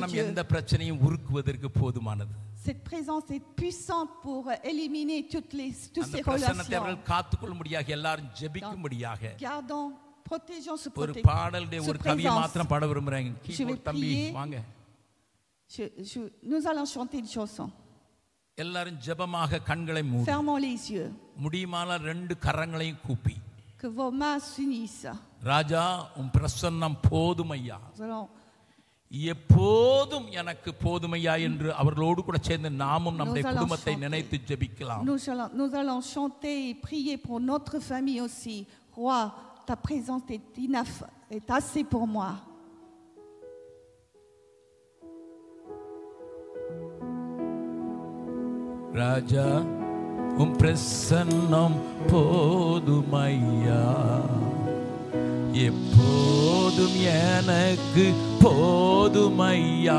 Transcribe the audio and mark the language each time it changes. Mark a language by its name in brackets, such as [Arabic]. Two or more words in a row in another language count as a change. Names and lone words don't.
[Tamil] பிரசன்னம் [French] Dieu. [Tamil] எந்த பிரச்சனையும் உருக்குவதற்கு போதுமானது. [French] Cette présence est puissante pour éliminer toutes [Tamil] அந்த [French] ces [Tamil] பிரசன்னத்தை [French] relations. [Tamil] அவர்கள் காத்துக்கொள்ளும்படியாக எல்லாரும் ஜெபிக்கும்படியாக [French] Gardons, protégeons ce [Tamil] ஒரு பாடலுடைய ஒரு கவியை [French] présence. [Tamil] மாத்திரம் பாட விரும்புறேன். [French] Je vais [Tamil] கீபோர்ட் தம்பி [French] prier. [Tamil] வாங்க. [French] Nous allons chanter une chanson. [Tamil] எல்லாரும் ஜெபமாக கண்களை மூடி [French] Fermons les yeux. [Tamil] முடியுமானால் ரெண்டு கரங்களையும் கூப்பி [French] Que vos mains s'unissent. [Tamil] ராஜா உம் பிரசன்னம் போதுமையா, [French] Nous allons [Tamil] எப்போதும் எனக்கு போதுமையா என்று அவர்களோடு கூட சேர்ந்து நாமும் நம்முடைய [French] Nous allons [Tamil] குடும்பத்தை [French] chanter. [Tamil] நினைத்து ஜெபிக்கலாம். [French] Nous allons chanter et prier pour notre famille aussi. Roi, ta présence est assez pour moi. [Tamil] ராஜா உம் பிரசன்னம் போதுமையா, எப்போதும் எனக்கு போதுமையா.